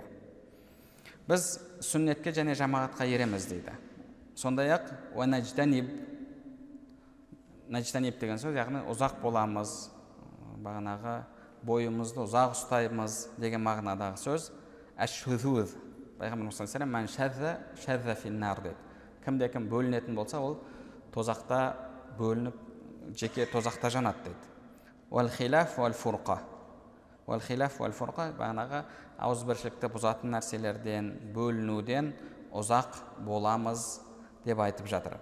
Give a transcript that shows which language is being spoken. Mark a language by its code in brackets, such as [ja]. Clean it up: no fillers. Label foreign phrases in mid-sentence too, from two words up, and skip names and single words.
[kk] Біз сүннетке және жамағатқа ереміз дейді. Сондай-ақ нәжтаниб деген сөз, яғни ұзақ боламыз, бағанағы бойымызды ұзақ ұстаймыз деген мағынадағы сөз. [ar] الشذوذ، пайғамбар мұхаммед صلى الله عليه وسلم, من شذ في النار деді. [kk] Кімде-кім бөлінетін болса, ол тозақта бөлініп, жеке тозақта жанады деді. [ar] والخلاف والفرقة. والخلاف والفرقة, [kk] бағанағы ауызбіршілікті бұзатын нәрселерден, бөлінуден ұзақ боламыз деп айтып жатыр.